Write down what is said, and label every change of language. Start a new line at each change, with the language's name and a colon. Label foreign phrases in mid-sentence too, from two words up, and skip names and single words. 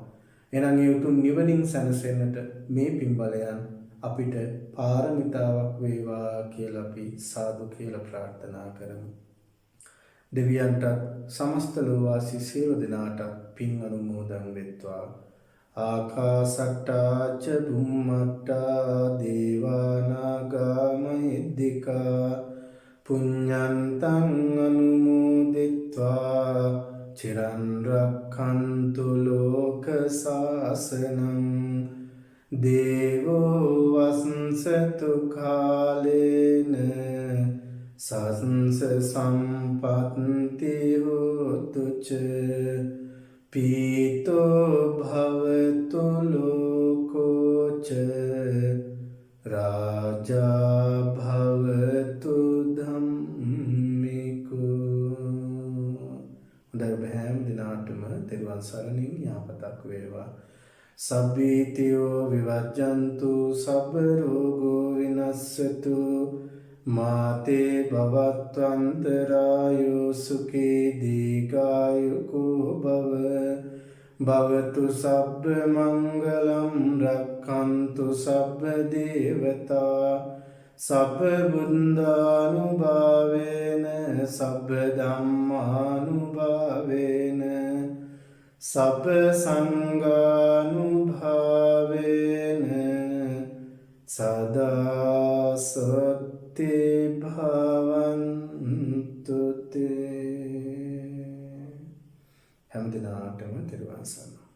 Sinhala: එහෙනම් මේ උතුම් නිවනින් සැනසෙන්නට මේ පින්බලයන් අපිට පාරමිතාවක් වේවා කියලා අපි සාදු කියලා ප්‍රාර්ථනා කරමු. දෙවියන්ට සමස්ත ලෝවාසී සියලු දෙනාට පින් අනුමෝදන් වෙත්වා.
Pali: ආකාසට්ටා ච බුම්මට්ටා දේවා නාග මහිද්దికා පුඤ්ඤන්තං අනුමෝදිත්වා චිරන් රක්ඛන්තු ලෝක සාසනං දේවෝ වස්සතු කාලේන සස්ස සම්පත්ති හෝතු ච පීතෝ භවතු ලෝකෝ ච රාජා භවතු ධම්මිකෝ.
Sinhala: හොඳයි ඔබ හැම දිනාටම තෙරුවන් සරණින් යහපතක් වේවා.
Pali: සබ්බීතියෝ විවජ්ජන්තු සබ්බ රෝගෝ විනස්සතු මාතේ භවත්වන්තරායෝ සුඛී දීඝායුකෝ භව භවතු සබ්බ මංගලම් රක්ඛන්තු සබ්බ දේවතා සබ්බ බුද්ධානුභාවේන සබ්බ ධම්මානුභාවේන සබ්බ සංඝානුභාවේන සදා සත්‍ය භවන්තු තේ.
Sinhala: හැම හැම දිනාටම තෙරුවන් සරණයි.